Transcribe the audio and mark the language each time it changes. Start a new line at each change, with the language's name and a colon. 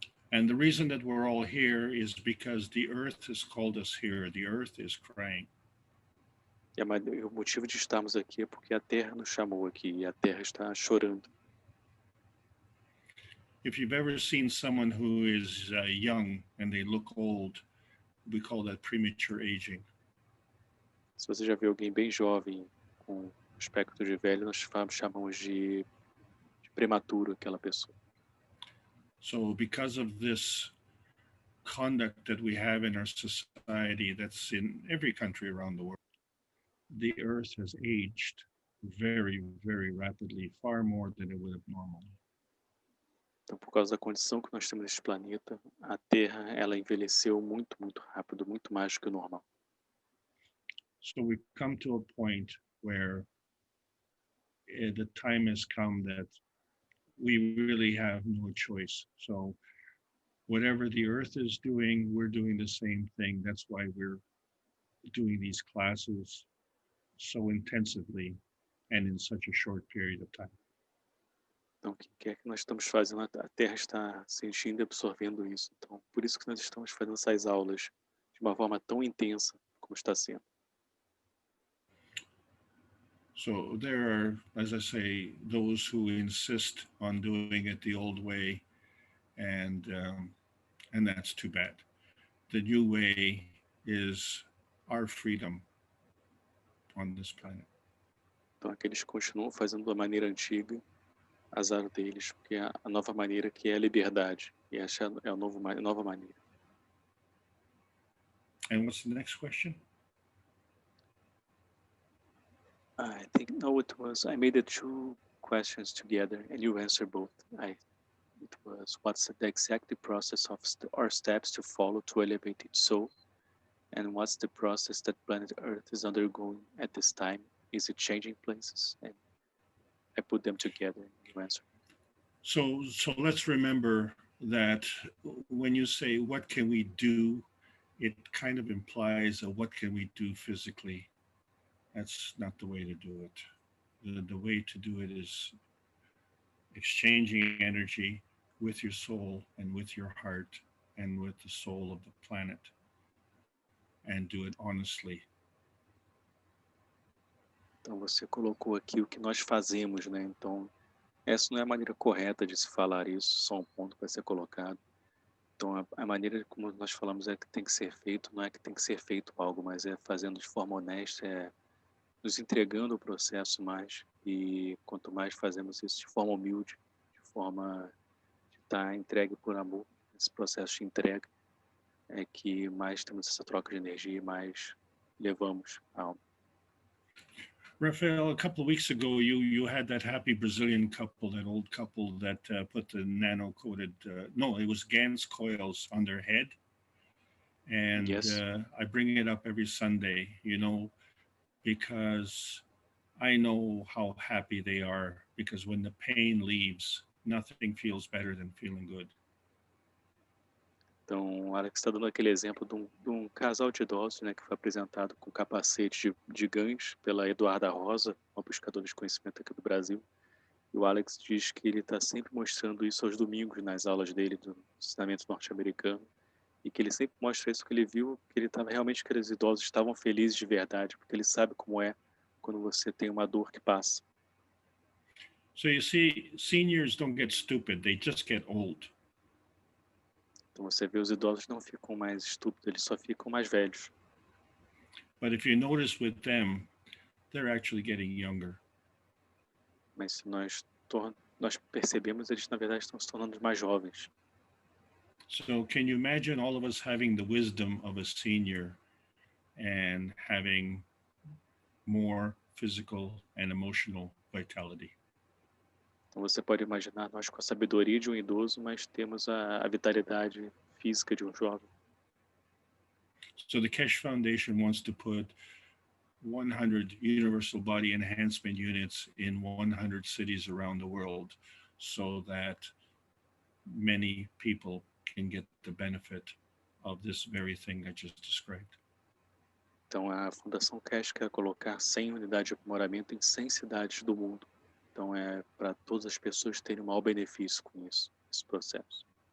English: And the reason that we're all here is because the earth has called us here. The earth is crying.
Portuguese: E o motivo de estarmos aqui é porque a Terra nos chamou aqui e a Terra está chorando.
English: If you've ever seen someone who is young and they look old, we call that premature aging.
Portuguese: Se você já viu alguém bem jovem com aspecto de velho, nós chamamos de prematuro aquela pessoa.
English: So because of this conduct that we have in our society that's in every country around the world, the earth has aged very, very rapidly, far more than it would have normally.
Portuguese: Então, por causa da condição que nós temos neste planeta, a Terra ela envelheceu muito, muito rápido, muito mais do que o normal.
English: So we come to a point where the time has come that we really have no choice. So whatever the earth is doing, we're doing the same thing. That's why we're doing these classes so intensively and in such a short period of time.
Portuguese: Então, o que é que nós estamos fazendo? A Terra está sentindo e absorvendo isso. Então, por isso que nós estamos fazendo essas aulas de uma forma tão intensa como está sendo.
English: So there are, as I say, those who insist on doing it the old way, and that's too bad. The new way is our freedom on this planet.
Portuguese: Então, aqueles que continuam fazendo da maneira antiga, azar deles, porque é a nova maneira que é a liberdade, e essa é a nova maneira.
English: And what's the next question? I think no, it was. I made the two questions together, and you answered both. It was what's the exact process of or steps to follow to elevate its soul, and what's the process that planet Earth is undergoing at this time? Is it changing places? And I put them together, and you answered. So let's remember that when you say what can we do, it kind of implies a what can we do physically. That's not the way to do it. the way to do it is exchanging energy with your soul and with your heart and with the soul of the planet, and do it honestly.
Portuguese: Então você colocou aqui o que nós fazemos, né? Então essa não é a maneira correta de se falar isso, só um ponto para ser colocado. Então a maneira como nós falamos é que tem que ser feito, não é que tem que ser feito algo, mas é fazendo de forma honesta, é nos entregando o processo mais, e quanto mais fazemos isso de forma humilde, de forma de estar entregue por amor, esse processo de entrega, é que mais temos essa troca de energia e mais levamos a alma.
English: Rafael, a couple of weeks ago, you had that happy Brazilian couple, that old couple that put the nano-coated, no, it was GaNs coils on their head. And Yes. I bring it up every Sunday, you know, because I know how happy they are, because when the pain leaves, nothing feels better than feeling good.
Portuguese: Então, o Alex está dando aquele exemplo de um casal de idosos, né, que foi apresentado com capacete de GaNs pela Eduarda Rosa, uma buscadora de conhecimento aqui do Brasil. E o Alex diz que ele está sempre mostrando isso aos domingos nas aulas dele do ensinamento norte-americano, e que ele sempre mostra isso, que ele viu que ele estava realmente, que aqueles idosos estavam felizes de verdade, porque ele sabe como é quando você tem uma dor que passa.
English: So you see, seniors don't get stupid, they just get old.
Portuguese: Então você vê, os idosos não ficam mais estúpidos, eles só ficam mais velhos.
English: But if you notice with them, they're actually getting younger.
Portuguese: Mas se nós percebemos, eles na verdade estão se tornando mais jovens.
English: So can you imagine all of us having the wisdom of a senior and having more physical and emotional vitality?
Portuguese: Então você pode imaginar nós com a sabedoria de um idoso, mas temos a vitalidade física de um jovem.
English: So the Keshe Foundation wants to put 100 universal body enhancement units in 100 cities around the world so that many people can get the benefit of this very thing I just described.
Portuguese: Então a Fundação Keshe quer colocar 100 unidades de aprimoramento em 100 cidades do mundo. Então é para todas as pessoas terem o maior benefício com isso, esse processo.